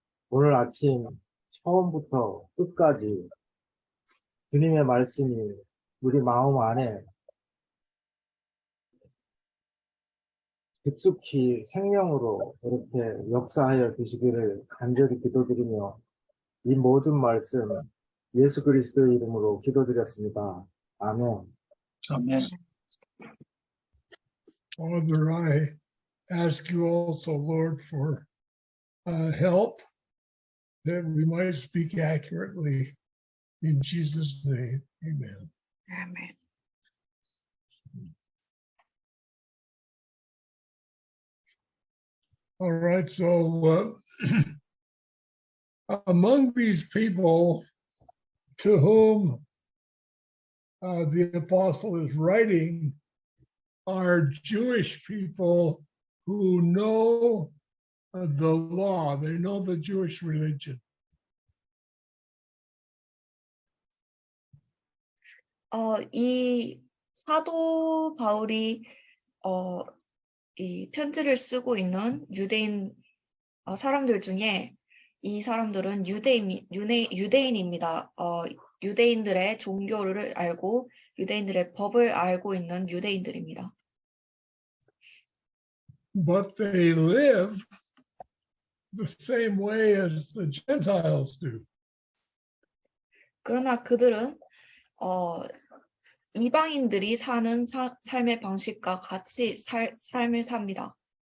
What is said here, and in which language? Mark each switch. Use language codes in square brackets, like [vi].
[ko] 오늘 아침 처음부터 끝까지 주님의 말씀이 우리 마음 안에 깊숙이 생명으로 이렇게 역사하여 주시기를 간절히 기도드리며 이 모든 말씀 예수 그리스도의 이름으로 기도드렸습니다. 아멘. 아멘. [en] Father, I ask you also, Lord, for help that we might speak accurately. In Jesus' name, amen. Amen. All right, so among these people to whom the apostle is writing are Jewish people who know the law. They know the Jewish religion. [ko] 이 사도 바울이 이 편지를 쓰고 있는 유대인 사람들 중에 이 사람들은 유대인입니다. 유대인들의 종교를 알고 유대인들의 법을 알고 있는 유대인들입니다. [en] But they live the same way as the Gentiles do. [ko] 그러나 그들은 이방인들이 사는 삶의 방식과 같이 삶을 삽니다.